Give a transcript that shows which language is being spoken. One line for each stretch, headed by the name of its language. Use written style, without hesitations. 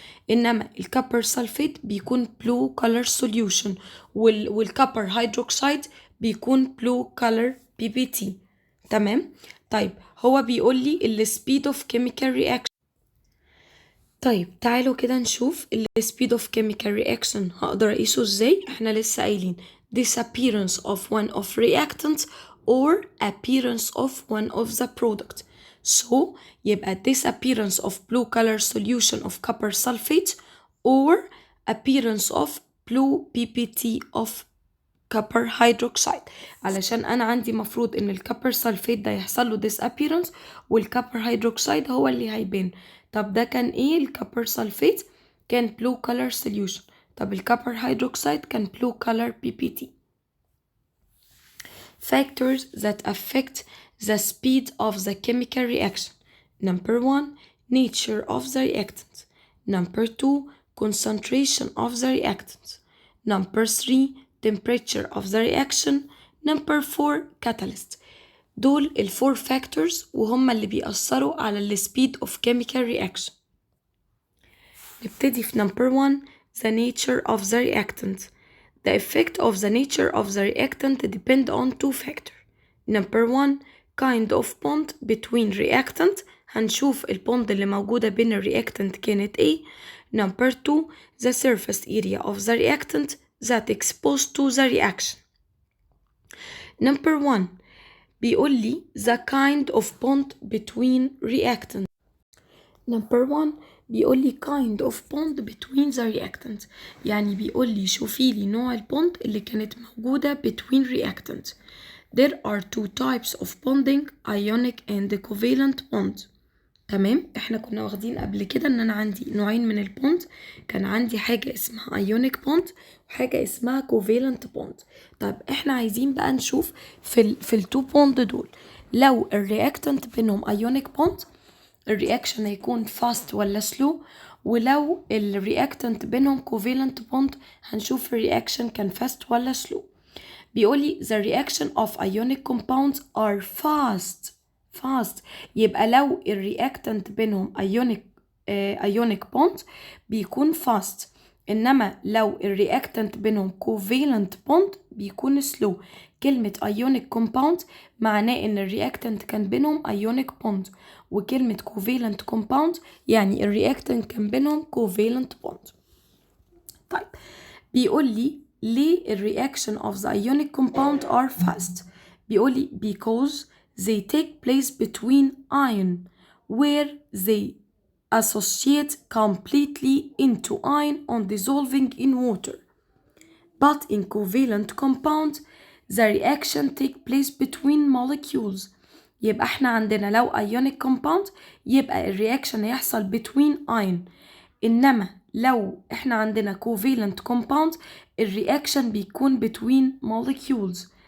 Arabic: انما الكوبر سلفيت بيكون blue color solution والكوبر هيدروكسيد بيكون blue color PBT. تمام. طيب هو بيقول لي ال
English: speed of chemical reaction.
Arabic: طيب تعالوا كده نشوف ال speed of chemical reaction هقدر اقيسه ازاي. احنا لسه قايلين
English: disappearance of one of reactants or appearance of one of the product. So
Arabic: يبقى
English: disappearance of blue color solution of copper sulfate or appearance of blue PPT of copper hydroxide.
Arabic: علشان انا عندي مفروض ان الكوبر سلفيت ده يحصل له disappearance والكوبر هيدروكسيد هو اللي هيبان. طب ده كان ايه؟ الكوبر سلفيت كان blue color solution. طب الكوبر هيدروكسيد كان blue color PPT.
English: Factors that affect the speed of the chemical reaction. Number 1 nature of the reactant. Number 2 concentration of the reactant. Number 3 temperature of the reaction. Number 4 catalyst.
Arabic: دول الفور factors وهم اللي بيأثروا على ال
English: speed of chemical reaction.
Arabic: نبتدي في
English: number 1 the nature of the reactant. The effect of the nature of the reactant depend on two factors. Number 1 kind of bond between reactant.
Arabic: هنشوف البوند اللي موجودة بين الرياكتنت كانت ايه.
English: Number 2 the surface area of the reactant that exposed to the reaction. Number 1
Arabic: بيقول لي
English: the kind of bond between reactants. Number 1
Arabic: بيقول لي
English: kind of bond between the reactants.
Arabic: يعني بيقول لي شوفي لي نوع البوند اللي كانت موجودة
English: between reactants. There are two types of bonding ionic and covalent bond.
Arabic: تمام. احنا كنا واخدين قبل كده ان انا عندي نوعين من البوند. كان عندي حاجة اسمها ايونيك بوند وحاجة اسمها كوفالنت بوند. طب احنا عايزين بقى نشوف في التو بوند دول لو الرياكتنت بينهم ايونيك بوند الرياكشن هيكون فاست ولا سلو، ولو الرياكتنت بينهم كوفالنت بوند هنشوف الرياكشن كان فاست ولا سلو. بيقولي
English: the reaction of ionic compounds are fast.
Arabic: يبقى لو الرياكتنت بينهم ionic bond بيكون fast. انما لو الرياكتنت بينهم covalent bond بيكون slow. كلمة ionic compound معناه ان الرياكتنت كان بينهم ionic bond، وكلمة covalent compound يعني الرياكتنت كان بينهم covalent bond. طيب بيقول لي ليه الرياكشن
English: of the ionic compound are fast.
Arabic: بيقول لي
English: because they take place between ion where they associate completely into ion on dissolving in water. But in covalent compound the reaction take place between molecules.
Arabic: يبقى احنا عندنا لو ionic compound يبقى الرياكشن هيحصل
English: between ion.
Arabic: انما لو احنا عندنا covalent compound الرياكشن بيكون
English: between molecules.